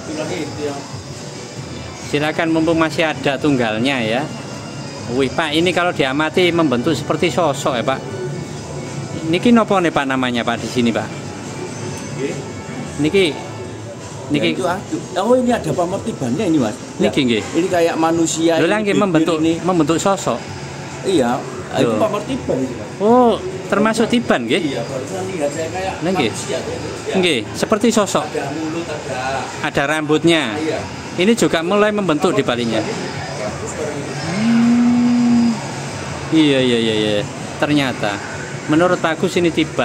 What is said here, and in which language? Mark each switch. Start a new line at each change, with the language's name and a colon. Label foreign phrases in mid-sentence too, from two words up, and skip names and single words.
Indonesian: Silakan mumpung masih ada tunggalnya ya. Wih Pak, ini kalau diamati membentuk seperti sosok ya Pak.
Javanese: Niki nopo nih
Indonesian: Pak namanya Pak di sini Pak? Niki ya, itu oh ini ada pemertibannya ini Mas.
Javanese: Niki nggih.
Indonesian: Ini kayak manusia. Loh lagi membentuk sosok. Iya, itu pemertiban itu Mas. Oh, termasuk tiban nggih? Iya, barusan lihat saya kayak manusia. Nggih, seperti sosok. Ada mulut, ada rambutnya. Iya. Ini juga mulai membentuk di baliknya. Iya. Ternyata menurut Pak Gus ini tiban.